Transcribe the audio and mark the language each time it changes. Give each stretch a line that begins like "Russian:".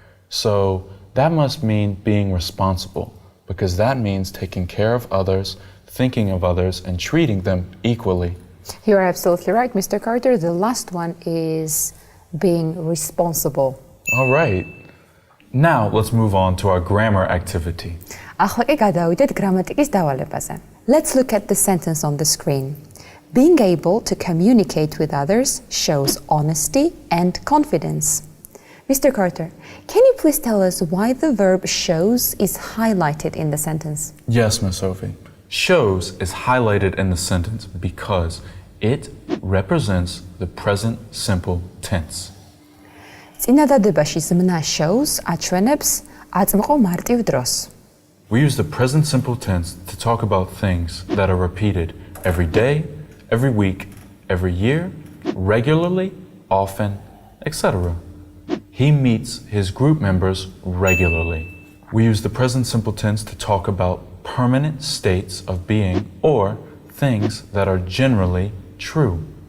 English: So that must mean being responsible, because that means taking care of others, thinking of others, and treating them equally. You are absolutely right, Mr. Carter. The last one is being responsible. All right. Now let's move on to our grammar activity.
Georgian: ახლა კი გადავიდეთ გრამატიკის დავალებაზე.
English: Let's look at the sentence on the screen. Being able to communicate with others shows honesty and confidence. Mr. Carter, can you please tell us why the verb shows is highlighted in the sentence? Yes, Miss Sophie. Shows is highlighted in the sentence because it represents the present simple tense.
Georgian: წინადადებაში ზმნა
English: shows
Georgian: აჩვენებს აწმყო მარტივ დროს.
English: We use the present simple tense to talk about things that are repeated every day, every week, every year, regularly, often, etc. He meets his group members regularly. We use the present simple tense to talk about permanent states of being or things that are generally true.